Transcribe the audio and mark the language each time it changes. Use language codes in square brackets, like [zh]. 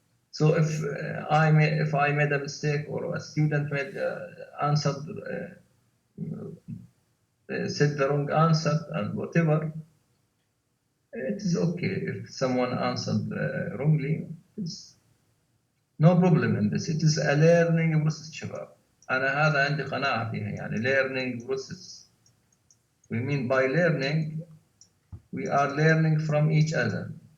[en] So if I made a mistake or a student made answered said the wrong answer and whatever, it is okay. If someone answered wrongly, it's no problem in this. It is a learning process [ar] شباب. أنا هذا عندي قناعة فيها يعني [en] learning process. We mean by learning, we are learning from each other.